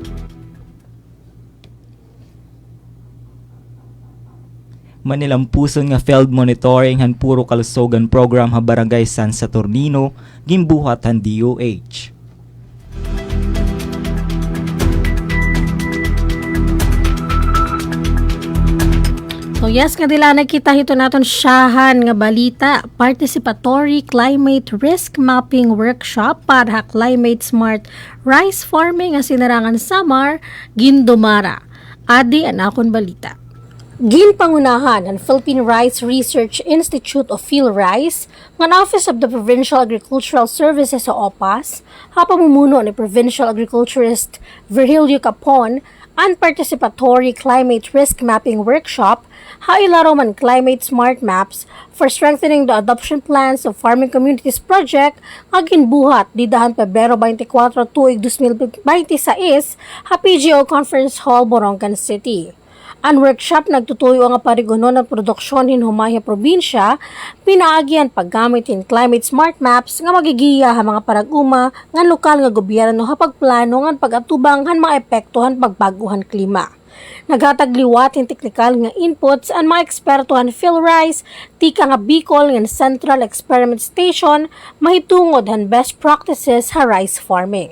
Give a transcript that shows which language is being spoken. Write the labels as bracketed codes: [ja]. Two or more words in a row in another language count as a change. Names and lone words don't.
[war] Manilampuson nga field monitoring han puro kalusogan program ha Barangay San Saturnino gimbuhat han DOH. So yes, nga dila nakita hito naton siyahan nga balita, Participatory Climate Risk Mapping Workshop para Climate Smart Rice Farming nga sinarangan Samar, gindumara. Adi ang akon balita. Ginpangunahan ang Philippine Rice Research Institute of PhilRice, ng Office of the Provincial Agricultural Services sa OPAS, hapamumuno ni Provincial Agriculturist Virgilio Capon, ang Participatory Climate Risk Mapping Workshop, hailaro man Climate Smart Maps for strengthening the adoption plans of farming communities project nga ginbuhat di dahan Pebrero 24 tuig 2026 ha PGO Conference Hall, Borongan City. Ang workshop nagtutuyo nga parigonon ng produksyon hinumay sa probinsya, pinaagyan paggamit in [en] climate smart maps [war] nga magigiya ha mga paraguma nga lokal nga gobyerno ha pagplano nga pagatubang han mga epektohan pagbaguhan klima. Naghatag liwat in teknikal nga inputs ang mga ekspertohan PhilRice, tika nga Bicol nga Central Experiment Station, mahitungod han [en] best practices [war] ha [en] rice farming.